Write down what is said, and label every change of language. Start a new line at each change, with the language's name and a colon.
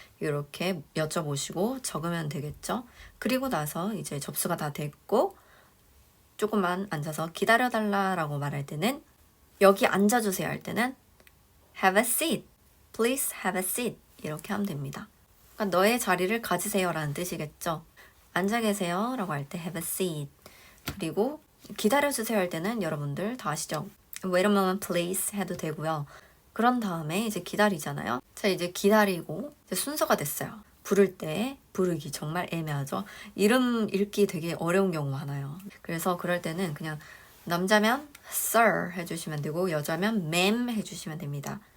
Korean: 이렇게 여쭤보시고 적으면 되겠죠. 그리고 나서 이제 접수가 다 됐고 조금만 앉아서 기다려달라라고 말할 때는 여기 앉아주세요 할 때는
English: Have a seat. Please have a seat.
Korean: 이렇게 하면 됩니다. 그러니까 너의 자리를 가지세요 라는 뜻이겠죠. 앉아 계세요 라고 할 때
English: Have a seat.
Korean: 그리고 기다려주세요 할 때는 여러분들 다 아시죠?
English: Wait a moment please
Korean: 해도 되고요. 그런 다음에 이제 기다리잖아요. 자, 이제 기다리고 이제 순서가 됐어요. 부를 때 부르기 정말 애매하죠. 이름 읽기 되게 어려운 경우 많아요. 그래서 그럴 때는 그냥 남자면 sir 해주시면 되고 여자면 ma'am 해주시면 됩니다.